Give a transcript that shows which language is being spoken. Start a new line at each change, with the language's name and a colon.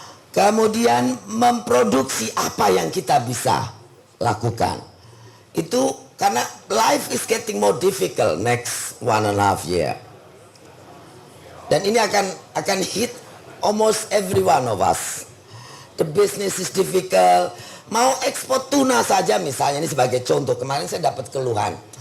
Indonesian: Kemudian memproduksi apa yang kita bisa lakukan. Itu karena
English: life is getting more difficult next 1.5 year.
Indonesian: Dan ini akan
English: hit almost every one of us. The business is difficult.
Indonesian: Mau ekspor tuna saja misalnya, ini sebagai contoh. Kemarin saya dapat keluhan.